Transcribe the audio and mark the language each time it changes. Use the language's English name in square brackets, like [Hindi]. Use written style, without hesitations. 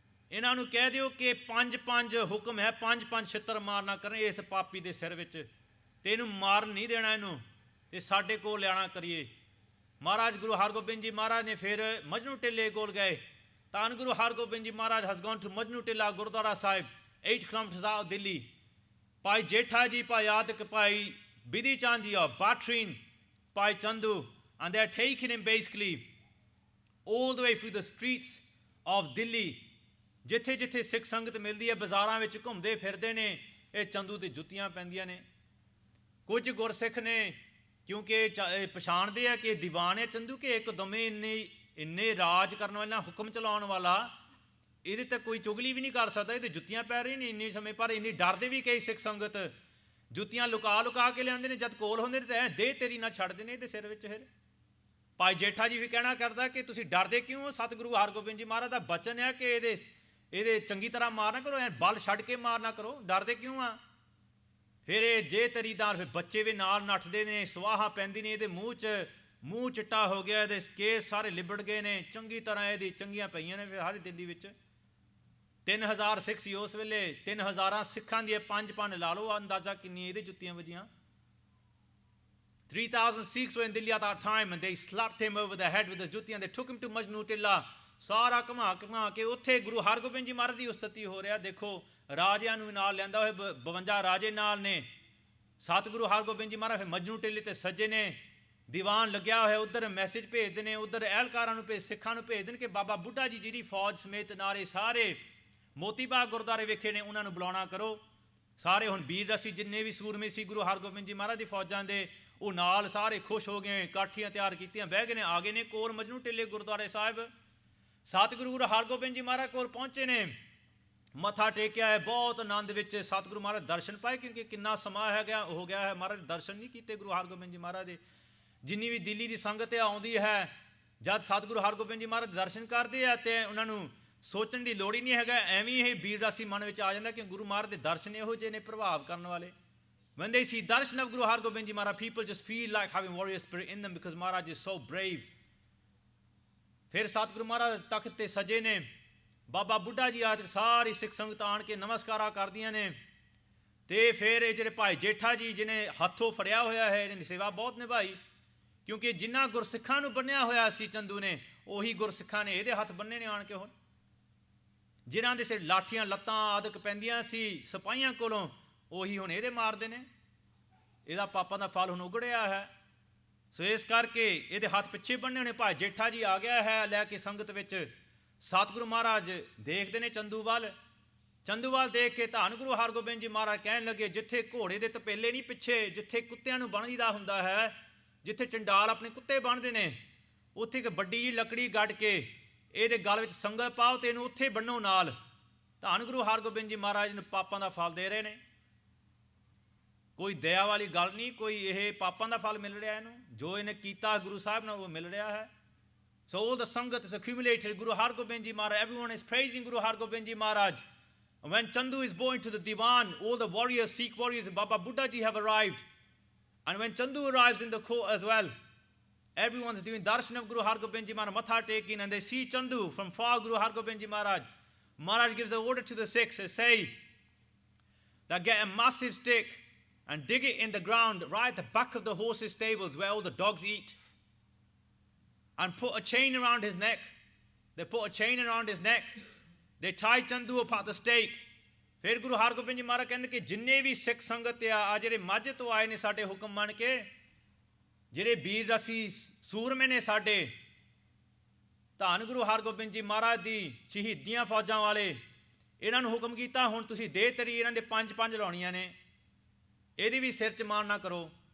[Punjabi] ਇਹਨਾਂ ਨੂੰ ਕਹਿ ਦਿਓ ਕਿ 5 ਹੁਕਮ ਹੈ 5 ਛਿੱਤਰ ਮਾਰਨਾ ਕਰਨ ਇਸ ਪਾਪੀ ਦੇ ਸਿਰ ਵਿੱਚ ਤੇ ਇਹਨੂੰ ਮਾਰਨ ਨਹੀਂ ਦੇਣਾ ਇਹਨੂੰ ਤੇ ਸਾਡੇ ਕੋਲ ਲਿਆਣਾ ਕਰੀਏ ਮਹਾਰਾਜ ਗੁਰੂ ਹਰਗੋਬਿੰਦ ਜੀ ਮਹਾਰਾਜ ਨੇ ਫਿਰ ਮਜਨੂ ਟਿੱਲੇ ਕੋਲ ਗਏ [English] Tan Guru Hargobind Ji Maharaj has gone to Majnu Tilla Gurdwara Sahib, 8 kilometers out of Delhi. Bhai Jetha Ji, Bhai Adik, Bhai Bidhi Chand Ji are battering Bhai Chandu, and they are taking him basically all the way through the streets of Delhi. [Punjabi] ਜਿੱਥੇ ਜਿੱਥੇ ਸਿੱਖ ਸੰਗਤ ਮਿਲਦੀ ਹੈ ਬਾਜ਼ਾਰਾਂ ਵਿੱਚ ਘੁੰਮਦੇ ਫਿਰਦੇ ਨੇ ਇਹ ਚੰਦੂ ਤੇ ਜੁੱਤੀਆਂ ਪੈਂਦੀਆਂ ਨੇ ਕੁਝ ਗੁਰਸਿੱਖ ਨੇ ਕਿਉਂਕਿ ਪਛਾਣਦੇ ਆ ਕਿ ਦੀਵਾਨ ਹੈ ਚੰਦੂ ਕਿ ਇੱਕਦਮੇ ਇੰਨੇ ਰਾਜ ਕਰਨ ਵਾਲਾ ਹੁਕਮ ਚਲਾਉਣ ਵਾਲਾ ਇਹਦੇ ਤੇ ਕੋਈ ਚੁਗਲੀ ਵੀ ਨਹੀਂ ਕਰ ਸਕਦਾ ਇਹਦੇ ਜੁੱਤੀਆਂ ਪੈ ਰਹੀ ਨੇ ਇੰਨੇ ਸਮੇਂ ਪਰ ਇੰਨੀ ਡਰਦੇ ਵੀ ਕਈ ਸਿੱਖ ਸੰਗਤ ਜੁੱਤੀਆਂ ਲੁਕਾ ਕੇ ਲਿਆਉਂਦੇ ਨੇ ਜਦ ਕੋਲ ਹੁੰਦੇ ਨੇ ਤਾਂ ਦੇ ਤੇਰੀ ਨਾ ਛੱਡਦੇ ਨੇ ਇਹਦੇ ਸਿਰ ਵਿੱਚ ਫਿਰ ਭਾਈ ਜੇਠਾ ਜੀ ਵੀ ਕਹਿਣਾ ਕਰਦਾ ਕਿ ਤੁਸੀਂ ਡਰਦੇ ਕਿਉਂ ਹੋ ਸਤਿਗੁਰੂ ਹਰਗੋਬਿੰਦ ਜੀ ਮਹਾਰਾਜ ਦਾ ਬਚਨ ਹੈ ਕਿ ਇਹਦੇ ਚੰਗੀ ਤਰ੍ਹਾਂ ਮਾਰਨਾ ਕਰੋ ਐ ਬਲ ਛੱਡ ਕੇ ਮਾਰਨਾ ਕਰੋ ਡਰਦੇ ਕਿਉਂ ਆ ਫਿਰ ਇਹ ਜੇ ਤਰੀਦਾਰ ਫਿਰ ਬੱਚੇ ਵੀ ਨਾਲ ਨੱਠਦੇ ਨੇ ਸਵਾਹਾਂ ਪੈਂਦੀ ਨੇ ਇਹਦੇ ਮੂੰਹ ਚਿੱਟਾ ਹੋ ਗਿਆ ਇਹਦੇ ਕੇਸ ਸਾਰੇ ਲਿਬੜ ਗਏ ਨੇ ਚੰਗੀ ਤਰ੍ਹਾਂ ਇਹਦੀ ਚੰਗੀਆਂ ਪਈਆਂ ਨੇ ਫਿਰ ਹਰ ਦਿੱਲੀ ਵਿੱਚ 3000 ਸਿੱਖ ਸੀ ਉਸ ਵੇਲੇ 3000 ਸਿੱਖਾਂ ਦੀਆਂ 5 ਲਾ ਲਓ ਅੰਦਾਜ਼ਾ ਕਿੰਨੀ ਇਹਦੇ ਜੁੱਤੀਆਂ ਵੱਜੀਆਂ [English] 3,000 Sikhs were in Delhi at that time, and they slapped him over the head with the jutti, and they took him to Majnu Tilla. [Punjabi] ਸਾਰਾ ਘੁਮਾ ਕੇ ਉੱਥੇ ਗੁਰੂ ਹਰਗੋਬਿੰਦ ਜੀ ਮਹਾਰਾਜ ਦੀ ਉਸਤਤੀ ਹੋ ਰਿਹਾ। ਦੇਖੋ ਰਾਜਿਆਂ ਨੂੰ ਨਾਲ ਲਿਆਂਦਾ ਹੋਏ 52 ਰਾਜੇ ਨਾਲ ਨੇ। ਸਤਿਗੁਰੂ ਹਰਗੋਬਿੰਦ ਜੀ ਮਹਾਰਾਜ ਫਿਰ ਮਜਨੂ ਟਿੱਲੇ ਤੇ ਸੱਜੇ ਨੇ, ਦੀਵਾਨ ਲੱਗਿਆ ਹੋਇਆ, ਉੱਧਰ ਮੈਸੇਜ ਭੇਜਦੇ ਨੇ, ਉੱਧਰ ਅਹਿਲਕਾਰਾਂ ਨੂੰ ਸਿੱਖਾਂ ਨੂੰ ਭੇਜਦੇ ਨੇ ਕਿ ਬਾਬਾ ਬੁੱਢਾ ਜੀ ਜਿਹੜੀ ਫੌਜ ਸਮੇਤ ਨਾਰੇ ਸਾਰੇ ਮੋਤੀ ਬਾਗ ਗੁਰਦੁਆਰੇ ਵੇਖੇ ਨੇ, ਉਹਨਾਂ ਨੂੰ ਬੁਲਾਉਣਾ ਕਰੋ। ਸਾਰੇ ਹੁਣ ਵੀਰ ਰਸੀ ਜਿੰਨੇ ਵੀ ਸੂਰਮੇ ਸੀ ਗੁਰੂ ਹਰਗੋਬਿੰਦ ਜੀ ਮਹਾਰਾਜ ਦੀ ਫੌਜਾਂ ਦੇ, ਉਹ ਨਾਲ ਸਾਰੇ ਖੁਸ਼ ਹੋ ਗਏ, ਕਾਠੀਆਂ ਤਿਆਰ ਕੀਤੀਆਂ, ਬਹਿ ਗਏ ਨੇ, ਆ ਗਏ ਨੇ ਕੋਲ ਮਜਨੂ ਟਿੱਲੇ ਗੁਰਦੁਆਰੇ ਸਾਹਿਬ। ਸਤਿਗੁਰੂ ਗੁਰੂ ਹਰਗੋਬਿੰਦ ਜੀ ਮਹਾਰਾਜ ਕੋਲ ਪਹੁੰਚੇ ਨੇ, ਮੱਥਾ ਟੇਕਿਆ ਹੈ, ਬਹੁਤ ਆਨੰਦ ਵਿੱਚ ਸਤਿਗੁਰੂ ਮਹਾਰਾਜ ਦਰਸ਼ਨ ਪਾਏ, ਕਿਉਂਕਿ ਕਿੰਨਾ ਸਮਾਂ ਹੋ ਗਿਆ ਹੈ ਮਹਾਰਾਜ ਦਰਸ਼ਨ ਨਹੀਂ ਕੀਤੇ ਗੁਰੂ ਹਰਗੋਬਿੰਦ ਜੀ ਮਹਾਰਾਜ ਦੇ। ਜਿੰਨੀ ਵੀ ਦਿੱਲੀ ਦੀ ਸੰਗਤ ਆਉਂਦੀ ਹੈ, ਜਦ ਸਤਿਗੁਰੂ ਹਰਗੋਬਿੰਦ ਜੀ ਮਹਾਰਾਜ ਦਰਸ਼ਨ ਕਰਦੇ ਆ ਤੇ ਉਹਨਾਂ ਨੂੰ ਸੋਚਣ ਦੀ ਲੋੜ ਹੀ ਨਹੀਂ ਹੈਗਾ, ਐਵੇਂ ਇਹ ਵੀਰ ਰਾਸੀ ਮਨ ਵਿੱਚ ਆ ਜਾਂਦਾ ਕਿ ਗੁਰੂ ਮਹਾਰਾਜ ਦੇ ਦਰਸ਼ਨ ਇਹੋ ਜਿਹੇ ਨੇ ਪ੍ਰਭਾਵ ਕਰਨ ਵਾਲੇ। [English] When they see darshan of Guru Hargobind Ji Maharaj, people just feel like having warrior spirit in them because Maharaj is so brave. [Punjabi] ਫਿਰ ਸਤਿਗੁਰੂ ਮਹਾਰਾਜ ਤਖਤ ਤੇ ਸਜੇ ਨੇ, ਬਾਬਾ ਬੁੱਢਾ ਜੀ ਆ ਸਾਰੀ ਸਿੱਖ ਸੰਗਤ ਆਣ ਕੇ ਨਮਸਕਾਰਾਂ ਕਰਦੀਆਂ ਨੇ। ਤੇ ਫਿਰ ਇਹ ਜਿਹੜੇ ਭਾਈ ਜੇਠਾ ਜੀ ਜਿਹਨੇ ਹੱਥੋਂ ਫੜਿਆ ਹੋਇਆ ਹੈ, ਇਹਨੇ ਸੇਵਾ ਬਹੁਤ ਨਿਭਾਈ, ਕਿਉਂਕਿ ਜਿਨ੍ਹਾਂ ਗੁਰਸਿੱਖਾਂ ਨੂੰ ਬੰਨਿਆ ਹੋਇਆ ਸੀ ਚੰਦੂ ਨੇ, ਉਹੀ ਗੁਰਸਿੱਖਾਂ ਨੇ ਇਹਦੇ ਹੱਥ ਬੰਨੇ ਨੇ ਆਣ ਕੇ। ਹੁਣ ਜਿਨ੍ਹਾਂ ਦੇ ਸਿਰ ਲਾਠੀਆਂ ਲੱਤਾਂ ਆਦਿਕ ਪੈਂਦੀਆਂ ਸੀ ਸਿਪਾਹੀਆਂ ਕੋਲੋਂ, ਉਹੀ ਹੁਣ ਇਹਦੇ ਮਾਰਦੇ ਨੇ। ਇਹਦਾ ਪਾਪਾਂ ਦਾ ਫਲ ਹੁਣ ਉਗੜਿਆ ਹੈ। ਸੋ ਇਸ ਕਰਕੇ ਇਹਦੇ ਹੱਥ ਪਿੱਛੇ ਬੰਨੇ ਹੋਣੇ। ਭਾਈ ਜੇਠਾ ਜੀ ਆ ਗਿਆ ਹੈ ਲੈ ਕੇ ਸੰਗਤ ਵਿੱਚ। ਸਤਿਗੁਰੂ ਮਹਾਰਾਜ ਦੇਖਦੇ ਨੇ ਚੰਦੂ ਵੱਲ ਦੇਖ ਕੇ ਧੰਨ ਗੁਰੂ ਹਰਗੋਬਿੰਦ ਜੀ ਮਹਾਰਾਜ ਕਹਿਣ ਲੱਗੇ, ਜਿੱਥੇ ਘੋੜੇ ਦੇ ਤਪੇਲੇ ਨਹੀਂ ਪਿੱਛੇ, ਜਿੱਥੇ ਕੁੱਤਿਆਂ ਨੂੰ ਬੰਨ੍ਹੀਦਾ ਹੁੰਦਾ ਹੈ, ਜਿੱਥੇ ਚੰਡਾਲ ਆਪਣੇ ਕੁੱਤੇ ਬੰਨ੍ਹਦੇ ਨੇ, ਉੱਥੇ ਇੱਕ ਵੱਡੀ ਜਿਹੀ ਲੱਕੜੀ ਗੱਡ ਕੇ ਇਹਦੇ ਗਲ ਵਿੱਚ ਸੰਗਲ ਪਾਓ ਤੇ ਇਹਨੂੰ ਉੱਥੇ ਬੰਨੋ ਨਾਲ। ਧੰਨ ਗੁਰੂ ਹਰਗੋਬਿੰਦ ਜੀ ਮਹਾਰਾਜ ਨੂੰ ਪਾਪਾਂ ਦਾ ਫਲ ਦੇ ਰਹੇ ਨੇ। ਕੋਈ ਦਇਆ ਵਾਲੀ ਗੱਲ ਨਹੀਂ, ਕੋਈ ਇਹ ਪਾਪਾਂ ਦਾ ਫਲ ਮਿਲ ਰਿਹਾ ਇਹਨੂੰ, ਜੋ ਇਹਨੇ ਕੀਤਾ ਗੁਰੂ ਸਾਹਿਬ ਨਾਲ ਉਹ ਮਿਲ ਰਿਹਾ ਹੈ। [English] So all the Sangat is accumulated. Guru Hargobind Ji Maharaj, everyone is praising Guru Hargobind Ji Maharaj. And when Chandu is going to the Diwan, all the warriors, Sikh warriors, Baba Buddha Ji have arrived. And when Chandu arrives in the court as well, everyone's doing darshan of Guru Hargobind Ji Maharaj, matha taking, and they see Chandu from far. Guru Hargobind Ji Maharaj, Maharaj gives an order to the Sikhs to say that get a massive stick and dig it in the ground right at the back of the horses' stables where all the dogs eat. And put a chain around his neck. They put a chain around his neck. They tied Chandu up at the stake. [Punjabi] ਫਿਰ ਗੁਰੂ ਹਰਗੋਬਿੰਦ ਜੀ ਮਹਾਰਾਜ ਕਹਿੰਦੇ ਕਿ ਜਿੰਨੇ ਵੀ ਸਿੱਖ ਸੰਗਤ ਆ ਜਿਹੜੇ ਮਾਝੇ ਤੋਂ ਆਏ ਨੇ ਸਾਡੇ ਹੁਕਮ ਮੰਨ ਕੇ, ਜਿਹੜੇ ਵੀਰ ਰਸੀ ਸੂਰਮੇ ਨੇ ਸਾਡੇ, ਧੰਨ ਗੁਰੂ ਹਰਗੋਬਿੰਦ ਜੀ ਮਹਾਰਾਜ ਦੀ ਸ਼ਹੀਦੀਆਂ ਫੌਜਾਂ ਵਾਲੇ, ਇਹਨਾਂ ਨੂੰ ਹੁਕਮ ਕੀਤਾ ਹੁਣ ਤੁਸੀਂ ਦੇਹ ਤਰੀ ਇਹਨਾਂ ਦੇ 5 ਲਾਉਣੀਆਂ ਨੇ, ਇਹਦੀ ਵੀ ਸਿਰ 'ਚ ਮਾਣ ਨਾ ਕਰੋ।